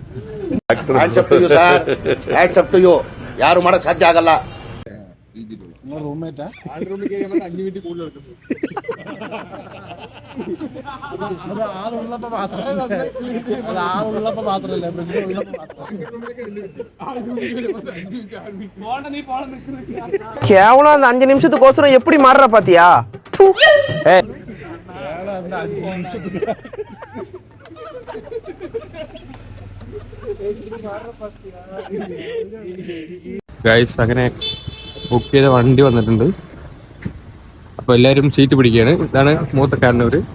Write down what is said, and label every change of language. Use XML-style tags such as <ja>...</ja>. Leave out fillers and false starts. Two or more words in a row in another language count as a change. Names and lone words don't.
<kn>ಯಾರು ಮಾಡಕ್ ಸಾಧ್ಯ ಆಗಲ್ಲ.</kn> <ml>റൂംമേറ്റാ ആളുള്ളപ്പോ മാത്രല്ല</ml> <ta>கேவலம் அந்த 5 நிமிஷத்துக்கோசரம் எப்படி மாறுற பாத்தியா?</ta> <ml>ഗൈസ് അങ്ങനെ ബുക്ക് ചെയ്ത വണ്ടി വന്നിട്ടുണ്ട്. അപ്പൊ എല്ലാരും സീറ്റ് പിടിക്കുകയാണ്. ഇതാണ് മൂത്തക്കാരനൂര്.</ml>